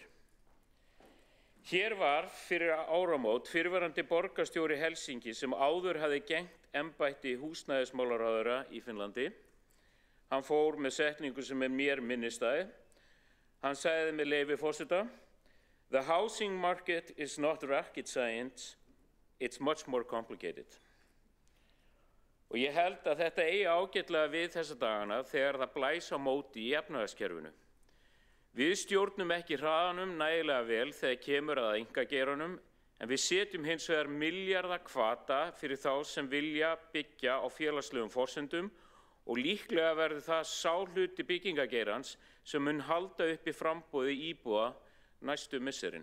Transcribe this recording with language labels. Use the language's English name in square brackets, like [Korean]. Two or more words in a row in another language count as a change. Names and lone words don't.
[Icelandic] Hér var fyrir áramót fyrrverandi borgarstjóri Helsinki sem áður hafði gegnt embætti húsnæðismálaráðherra í Finnlandi. Hann fór með setningu sem mér minnisstæði. Hann sagði með leyfi forseta: [English] "The housing market is not rocket science, it's much more complicated." [Icelandic] Og ég held að þetta eigi ágætlega við þessa dagana þegar það blæs á móti í efnahagskerfinu. Við stjórnum ekki hraðanum nægilega vel þegar kemur að einkageiranum, en við setjum hins vegar milljarða hvata fyrir þá sem vilja byggja á félagslegum forsendum og líklega verður það sá hluti byggingageirans sem mun halda uppi framboði íbúða næstu misserin.